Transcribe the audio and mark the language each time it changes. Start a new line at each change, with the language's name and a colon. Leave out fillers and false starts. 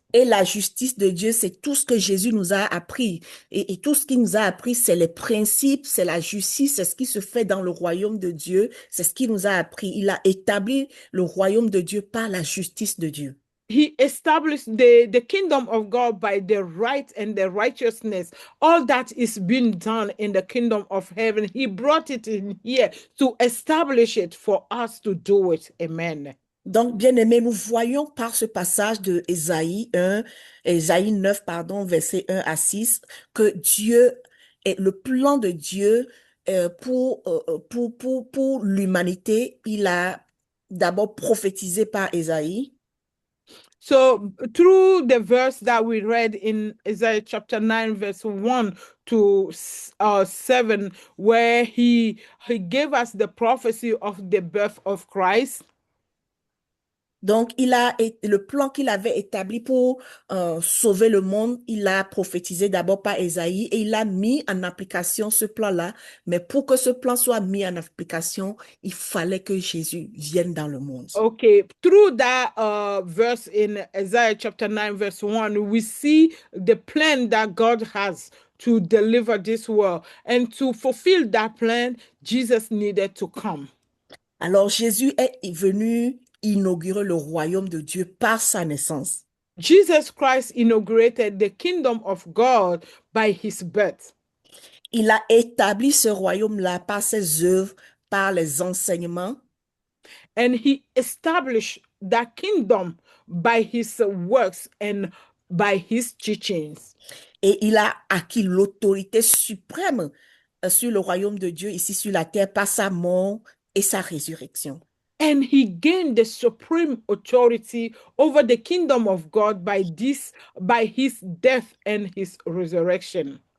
French: Et la justice de Dieu, c'est tout ce que Jésus nous a appris. Et tout ce qu'il nous a appris, c'est les principes, c'est la justice, c'est ce qui se fait dans le royaume de Dieu. C'est ce qu'il nous a appris. Il a établi le royaume de Dieu par la justice de Dieu.
English: He established the kingdom of God by the right and the righteousness. All that is being done in the kingdom of heaven, he brought it in here to establish it for us to do it. Amen.
French: Donc, bien-aimés, nous voyons par ce passage de Ésaïe 9, pardon, versets 1 à 6, que Dieu est le plan de Dieu pour l'humanité. Il a d'abord prophétisé par Ésaïe.
English: So through the verse that we read in Isaiah chapter 9, verse 1 to 7, where he gave us the prophecy of the birth of Christ.
French: Donc, le plan qu'il avait établi pour sauver le monde, il a prophétisé d'abord par Ésaïe et il a mis en application ce plan-là. Mais pour que ce plan soit mis en application, il fallait que Jésus vienne dans le monde.
English: Okay, through that verse in Isaiah chapter 9, verse 1, we see the plan that God has to deliver this world. And to fulfill that plan, Jesus needed to come.
French: Alors, Jésus est venu inaugurer le royaume de Dieu par sa naissance.
English: Jesus Christ inaugurated the kingdom of God by his birth.
French: Il a établi ce royaume-là par ses œuvres, par les enseignements.
English: And he established that kingdom by his works and by his teachings.
French: Et il a acquis l'autorité suprême sur le royaume de Dieu ici sur la terre par sa mort et sa résurrection.
English: And he gained the supreme authority over the kingdom of God by his death and his resurrection.